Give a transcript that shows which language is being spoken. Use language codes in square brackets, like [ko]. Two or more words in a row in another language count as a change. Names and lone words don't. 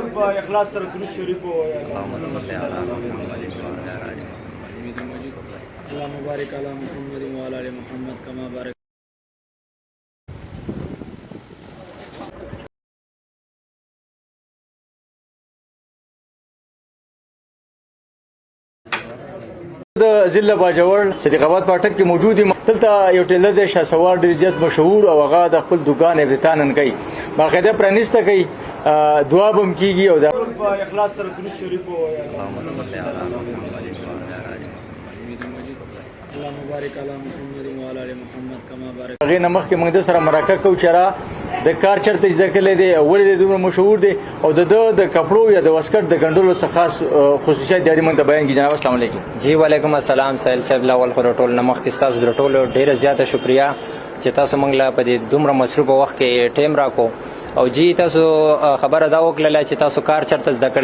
[ps] په اخلاص سره درود شریف ووایه. [ar] اللهم صل على محمد وعلى آل محمد. اللهم بارك على محمد وعلى آل محمد كما بارك. [ps] د ضلع باجوړ صدیق آباد پاټک کې موجود یم. دلته یو ټیلر دی شهسوار ډېر زیات مشهور او هغه د خپل دکان افتتاح نن کوي، باقاعده پرانیسته کوي، دعا به هم کېږي او په اخلاص سره درود شریف ووایه. [ar] اللهم صل على محمد وعلى آل محمد. اللهم بارك على محمد وعلى آل محمد كما بارك. [ps] هغې نه مخکې موږ د سره مرکه کوو چې را د کار چېرته زده کړی دی او ولې دی دومره مشهور دی او د ده د کپړو یا د واسکټ د ګنډلو څه خاص خصوصیات دی موږ ته بیان کړي. [ar] جناب السلام علیکم. جی وعلیکم السلام. [ps] سهیل صاحب لاول خو ټول نه مخکې ستاسو د ټولو ډېره زیاته شکریا چې تاسو موږ له په دې دومره مصروفه وخت کې ټایم راکو او جی تاسو خبره دا وکړله چې تاسو کار چېرته زده کړی.